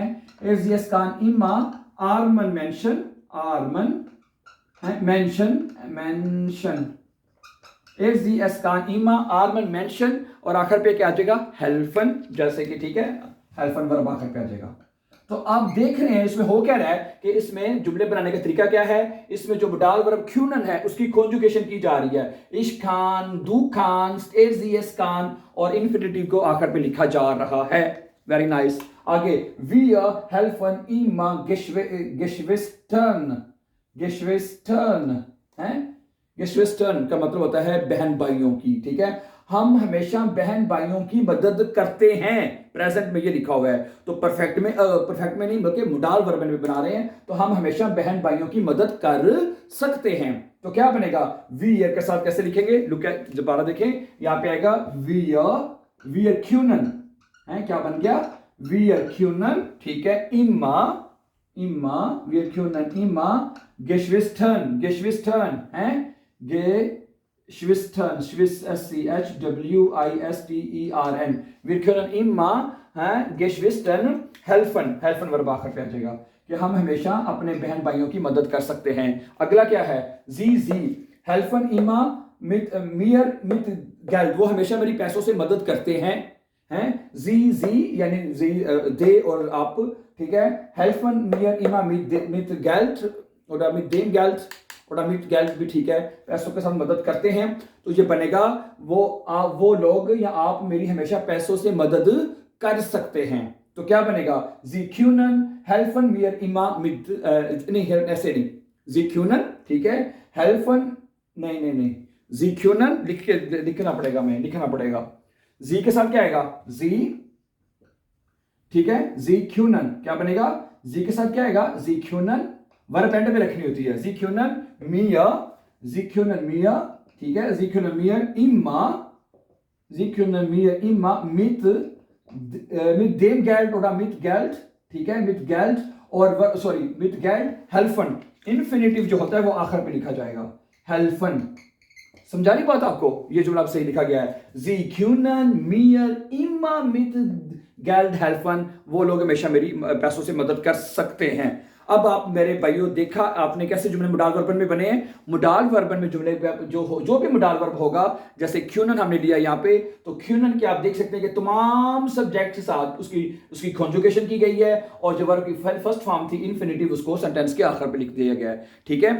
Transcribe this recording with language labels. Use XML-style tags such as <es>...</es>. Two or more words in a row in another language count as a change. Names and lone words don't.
<de>er sie es kann immer armen Menschen, armen Menschen er sie es kann immer armen Menschen,</de> <hi>और आखिर पे क्या आ जाएगा हेल्फन, जैसे कि ठीक है हेल्फन वर्ब आखिर पे आ जाएगा। तो आप देख रहे हैं इसमें हो क्या रहा है कि इसमें जुमले बनाने का तरीका क्या है। इसमें जो</hi> <en>modal verb</en> <hi>क्यूनन है उसकी कॉन्जुगेशन की जा रही है,</hi> <de>ich kann, du kannst, er sie es kann,</de> <hi>और इन्फिनिटिव को आखिर पे लिखा जा रहा है।</hi> <en>very nice.</en> <de>आगे wir helfen immer Geschwistern है।</de> <hi>Geschwistern का मतलब होता है बहन भाइयों की, ठीक है। हम हमेशा बहन भाइयों की मदद करते हैं, प्रेजेंट में ये लिखा हुआ है। तो परफेक्ट में नहीं बल्कि मॉडल वर्ब में बना रहे हैं, तो हम हमेशा बहन भाइयों की मदद कर सकते हैं। तो क्या बनेगा, wir के साथ कैसे लिखेंगे,</hi> <en>look at,</en> <hi>दोबारा देखें, यहां पे आएगा</hi> <de>wir können</de> <hi>है, क्या बन गया</hi> <de>wir können,</de> <hi>ठीक है।</hi> <de>immer wir können immer Geschwistern</de> <hi>है,</hi> <de>Geschwistern SCHWISTERN, wir können immer</de> <hi>है</hi> <de>Geschwistern helfen</de> <hi>वर्ब आखिर पे आ जाएगा कि हम हमेशा अपने बहन भाइयों की मदद कर सकते हैं। अगला क्या है,</hi> <de>Sie helfen immer mir mit Geld,</de> <hi>वो हमेशा मेरी पैसों से मदद करते हैं जी यानी दे और आप, ठीक है।</hi> <de>helfen mir immer mit Geld oder mit dem Geld oder mit Geld</de> <hi>भी ठीक है, पैसों के साथ मदद करते हैं। तो ये बनेगा वो लोग या आप मेरी हमेशा पैसों से मदद कर सकते हैं। तो क्या बनेगा,</hi> <de>Sie können helfen mir immer mit</de> <hi>नहीं ऐसे नहीं,</hi> <de>Sie können,</de> <hi>ठीक है, helfen नहीं</hi> <de>Sie können</de> <hi>लिखना पड़ेगा जी के साथ क्या आएगा, जी, ठीक है।</hi> <de>Sie können</de> <hi>क्या बनेगा, जी के साथ क्या आएगा,</hi> <de>Sie können,</de> <en>verb end</en> <hi>में रखनी होती है।</hi> <de>Sie können mir,</de> <hi>ठीक है।</hi> <de>Sie können mir immer mit dem Geld oder mit Geld,</de> <hi>ठीक है,</hi> <de>mit Geld और mit Geld helfen,</de> <hi>इन्फिनिटिव जो होता है वो आखिर पे लिखा जाएगा helfen। समझा नहीं बात आपको, ये जुमला सही लिखा गया है।</hi> <de>Sie können mir immer mit Geld helfen,</de> <hi>वो लोग हमेशा मेरी पैसों से मदद कर सकते हैं। अब आप मेरे भाइयों देखा आपने कैसे जुमले मॉडल वर्बन में बने हैं। मॉडल वर्बन में जुमले जो भी</hi> <en>modal verb</en> <hi>होगा, जैसे क्यूनन हमने लिया यहाँ पे, तो क्यूनन के आप देख सकते हैं कि तमाम सब्जेक्ट के साथ उसकी कॉन्जुगेशन की गई है, और जो वर्ब की</hi> <en>first form</en> <hi>थी इन्फिनिटिव उसको सेंटेंस के आखिर पे लिख दिया गया है, ठीक है।</hi>